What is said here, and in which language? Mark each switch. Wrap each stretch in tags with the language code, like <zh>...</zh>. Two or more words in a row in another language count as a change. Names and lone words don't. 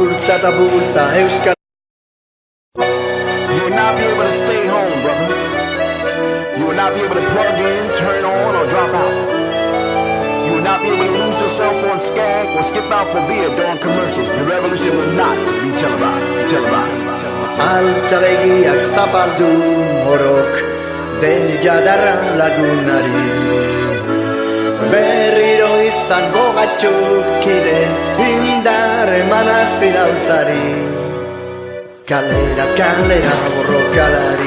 <eu>Dantza eta bultza euskal.</eu> <en>You will not be able to stay home, brother. You will not be able to plug in, turn on, or drop out. You will not be able to lose yourself on Skag or skip out for beer during commercials. The revolution will not be televised.</en> <eu>Altzabegiak zapaldu morok, den jadarra lagunari. Berriro izango gatxukide, indar emanaz iraultzari. Kalera, borrokalari.</eu>